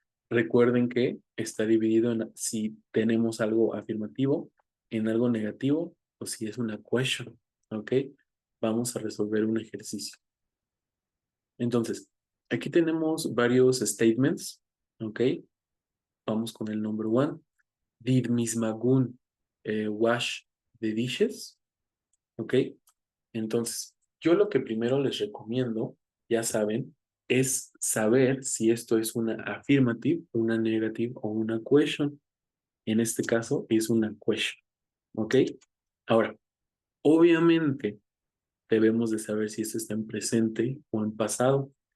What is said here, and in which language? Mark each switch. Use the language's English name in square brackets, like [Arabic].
[Spanish] Recuerden que está dividido en si tenemos algo afirmativo, en algo negativo o si es una question, ¿ok? Vamos a resolver un ejercicio. Entonces, aquí tenemos varios statements, ¿ok? Vamos con el number one. [English] Did Miss Magoon wash the dishes? [Spanish] ¿Ok? Entonces, yo lo que primero les recomiendo, ya saben, es saber si esto es una affirmative, una negative o una question. En este caso es una question, ¿ok? Ahora, obviamente debemos de saber si esto está en presente o en pasado.